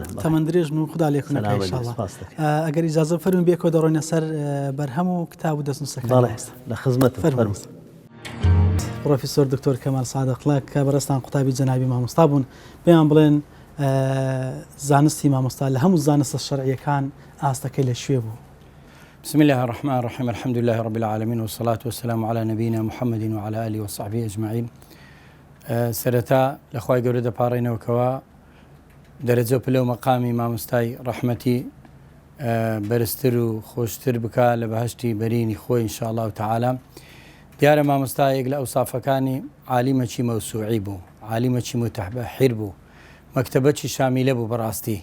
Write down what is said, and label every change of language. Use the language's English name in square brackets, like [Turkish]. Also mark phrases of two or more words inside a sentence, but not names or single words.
[Central Kurdish] تەمەند درێژ و خدا لێکن ئەگەر ئیجازە فەرمون بێکەوە دەڕۆینە سەر بەرهەم و کتاب و دەستنووسەکان لە خزمەت فەرموو. پرۆفیسۆر دکتۆر کەمال سادقڵە کە بەڕێستان قوتابی جەنابی مامۆستا بوون پێیان بڵێن زانستی مامۆستا لە هەموو زانستە شەرعیەکان ئاستەکەی لە شوێ بوو. [Arabic] بسم الله الرحمن الرحيم الحمد لله رب العالمين والصلاة والسلام على نبينا محمد وعلى آله وصحبه أجمعين. [Central Kurdish] سەرەتا لەخوای گەورە دەپاڕێنەوەکەوە دەرەجە و پلە و مەقامی مامۆستای ڕەحمەتی بەرزتر و خۆشتر بکە لە بەهەشتی بەرینی خۆی [Arabic] ئینشاءالله تعالى. [Central Kurdish] دیارە مامۆستایەک لە ئەوسافەکانی عالیمەکی مەوسوعی بوو، عالیمەکی متەبەحیر بوو، مەکتەبەکی شامیلە بوو بەڕاستی.